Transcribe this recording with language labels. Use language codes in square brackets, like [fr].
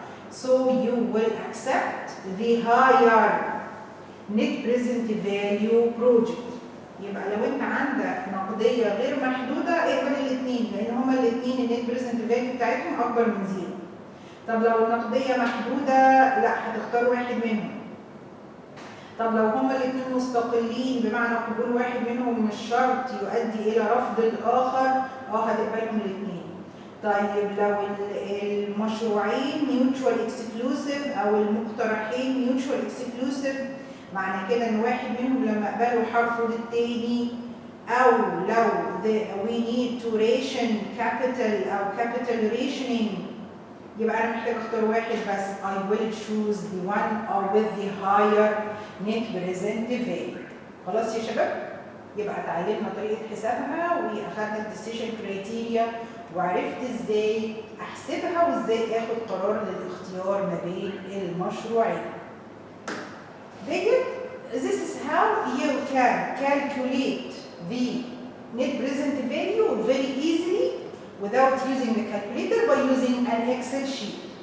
[en] So you will accept the higher net present value project. [ar] يبقى لو انت عندك نقديه غير محدوده اقبل الاثنين لان هما الاثنين النت بريزنت فاليو بتاعتهم اكبر من 0. طب لو النقديه محدوده لا هتختار واحد منهم. طب لو هما الاثنين مستقلين بمعنى قبول واحد منهم مش شرط يؤدي الى رفض الاخر هتقبلهم الاثنين. طيب لو المشروعين ميوتشوال اكسكلوسيف او المقترحين ميوتشوال اكسكلوسيف معنى كده ان واحد منهم لما اقبله هرفض التاني. او لو [en] we need to ration capital [ar] او [en] capital rationing [ar] يبقى انا محتاج اختار واحد بس. [en] I will choose the one with the higher net present value. [ar] خلاص يا شباب؟ يبقى اتعلمنا طريقه حسابها واخدنا الديسيشن كرايتيريا وعرفت ازاي احسبها وازاي اخد قرار للاختيار ما بين المشروعين. [en] This is how you can calculate the net present value very easily without using the calculator by using an Excel sheet.